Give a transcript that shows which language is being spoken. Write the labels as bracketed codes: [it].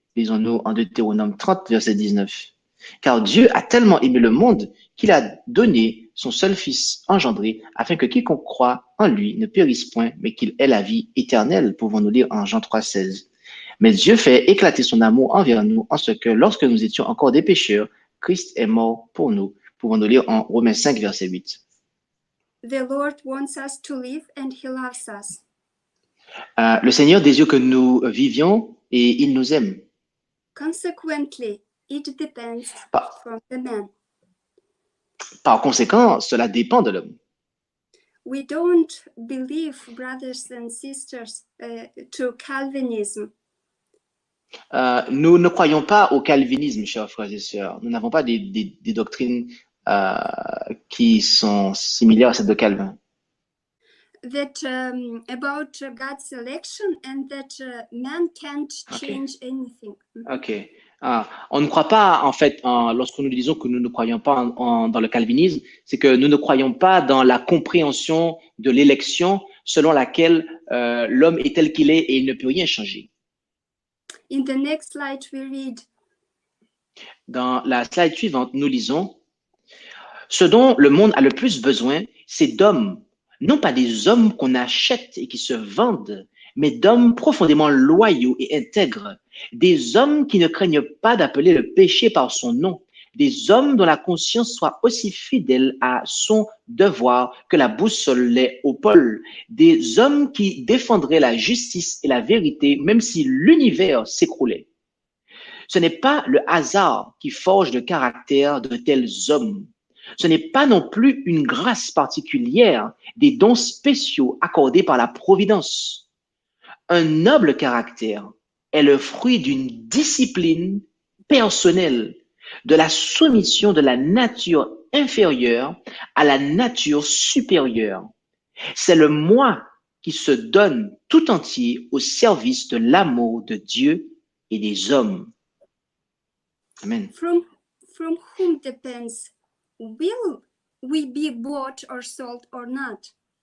[fr] Lisons-nous en Deutéronome 30, verset 19. Car Dieu a tellement aimé le monde qu'il a donné son seul Fils engendré, afin que quiconque croit en lui ne périsse point, mais qu'il ait la vie éternelle, pouvons-nous lire en Jean 3, 16. Mais Dieu fait éclater son amour envers nous, en ce que, lorsque nous étions encore des pécheurs, Christ est mort pour nous, pouvons-nous lire en Romains 5, verset 8. [en] The Lord wants us to live and he loves us. [fr] Le Seigneur désire que nous vivions et il nous aime. [en] Consequently, it depends from the man. [fr] Par conséquent, cela dépend de l'homme. [en] We don't believe, brothers and sisters, to Calvinism. [fr] Nous ne croyons pas au calvinisme, chers frères et sœurs. Nous n'avons pas des doctrines qui sont similaires à celles de Calvin. [en] That about God's election and that man can't change anything. Ok. [fr] On ne croit pas, en fait, lorsque nous disons que nous ne croyons pas dans le calvinisme, c'est que nous ne croyons pas dans la compréhension de l'élection selon laquelle l'homme est tel qu'il est et il ne peut rien changer. [en] In the next slide, we read. [fr] Dans la slide suivante, nous lisons « Ce dont le monde a le plus besoin, c'est d'hommes, non pas des hommes qu'on achète et qui se vendent, mais d'hommes profondément loyaux et intègres, des hommes qui ne craignent pas d'appeler le péché par son nom, des hommes dont la conscience soit aussi fidèle à son devoir que la boussole l'est au pôle, des hommes qui défendraient la justice et la vérité même si l'univers s'écroulait. Ce n'est pas le hasard qui forge le caractère de tels hommes. Ce n'est pas non plus une grâce particulière, des dons spéciaux accordés par la providence. Un noble caractère est le fruit d'une discipline personnelle, de la soumission de la nature inférieure à la nature supérieure. C'est le moi qui se donne tout entier au service de l'amour de Dieu et des hommes. Amen. [en] From whom depends, will we be bought or sold or not?